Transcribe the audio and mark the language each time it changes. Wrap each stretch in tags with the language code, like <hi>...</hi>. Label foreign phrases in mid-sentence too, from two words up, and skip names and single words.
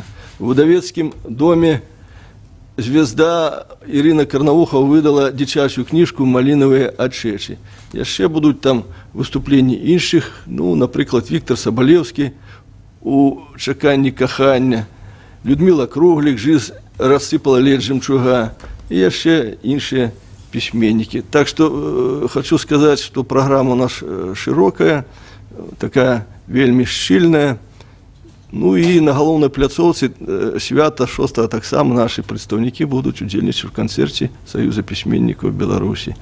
<be>У выдавецкім доме «Звезда» Ірына Карнавуха выдала дзіцячую кніжку «Малінавыя ачэчы». Яшчэ будуць там выступленні іншых, напрыклад, Віктор Сабалеўскі у «Чаканні кахання», Людмила Круглік «Жизнь рассыпала лед жемчуга» і яшчэ іншыя пісьменнікі. Так што хочу сказаць, што праграма у нас шырокая, такая вельмі шчыльная. І на галоўнай пляцоўцы свята 6 таксама нашы прадстаўнікі будуць удзельнічаць у канцэрце Саюза пісьменнікаў Беларусі.</be>